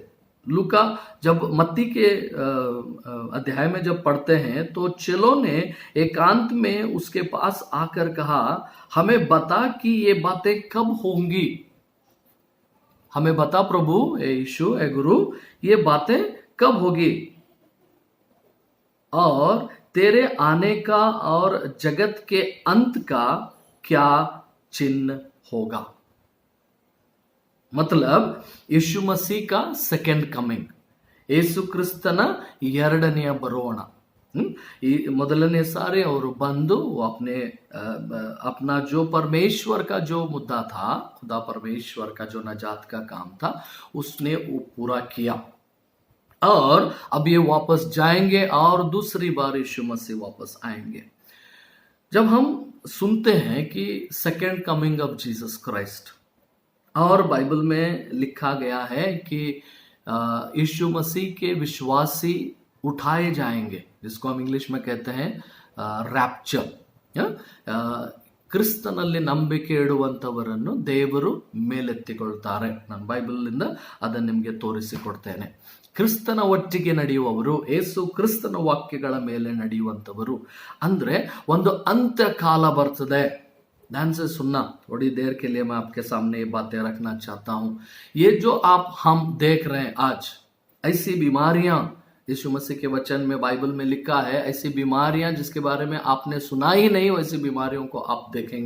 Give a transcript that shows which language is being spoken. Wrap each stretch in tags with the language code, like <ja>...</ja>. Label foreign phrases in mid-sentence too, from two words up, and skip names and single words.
<hi>लूका जब मत्ती के अध्याय में जब पढ़ते हैं तो चेलों ने एकांत में उसके पास आकर कहा, हमें बता कि ये बातें कब होंगी, हमें बता प्रभु, ए यीशु, ए गुरु, ये बातें कब होगी और तेरे आने का और जगत के अंत का क्या चिन्ह होगा। मतलब यीशु मसीह का</hi> <en>second coming,</en> <kn>ಯೇಸು ಕ್ರಿಸ್ತನ ಎರಡನೆಯ ಬರೋಣ।</kn> <hi>ಮೊದಲನೇ सारे और बंदु अपना जो परमेश्वर का जो मुद्दा था, खुदा परमेश्वर का जो नजात का काम था, उसने वो पूरा किया और अब ये वापस जाएंगे और दूसरी बार यीशु मसीह वापस आएंगे। जब हम सुनते हैं कि</hi> <en>second coming of Jesus Christ,</en> <hi>और बाइबल में लिखा गया है कि यीशु मसीह के विश्वासी उठाए जाएंगे, जिसको हम इंग्लिश में कहते हैं रैप्चर।</hi> <kn>ಕ್ರಿಸ್ತನಲ್ಲಿ ನಂಬಿಕೆ ಇಡುವಂತವರನ್ನು ದೇವರು ಮೇಲೆತ್ತಿಕೊಳ್ತಾರೆ। ನಾನು ಬೈಬಲ್ನಿಂದ ಅದನ್ನು ನಿಮಗೆ ತೋರಿಸಿಕೊಡ್ತೇನೆ। ಕ್ರಿಸ್ತನ ಒಟ್ಟಿಗೆ ನಡೆಯುವವರು, ಏಸು ಕ್ರಿಸ್ತನ ವಾಕ್ಯಗಳ ಮೇಲೆ ನಡೆಯುವಂತವರು, ಅಂದ್ರೆ ಒಂದು ಅಂತ್ಯಕಾಲ ಬರ್ತದೆ।</kn> <hi>ध्यान से सुनना, थोड़ी देर के लिए मैं आपके सामने ये बातें रखना चाहता हूं। ये जो हम देख रहे हैं आज, ऐसी बीमारियां, यीशु मसीह के वचन में बाइबल में लिखा है, ऐसी बीमारियां जिसके बारे में आपने सुना ही नहीं, वैसी बीमारियों को आप देखेंगे।</hi>